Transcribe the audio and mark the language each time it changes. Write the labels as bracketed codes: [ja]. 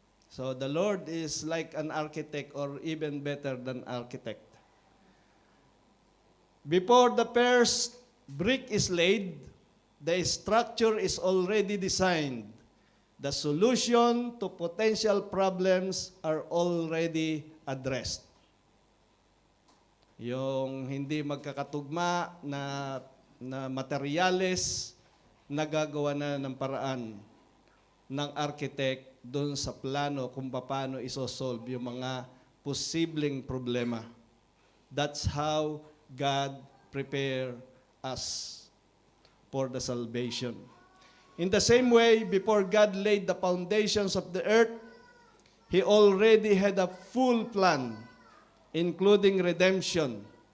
[en] So the Lord is like an architect or even better than architect. Before the first brick is laid, the structure is already designed. The solution to potential problems are already addressed. [tl] Yung hindi magkakatugma na materyales, nagagawa na ng paraan ng architect doon sa plano kung paano isosolve yung mga posibleng problema. [en] That's how God prepare us for the salvation. In the same way, before God laid the foundations of the earth, He already had a full plan, including redemption.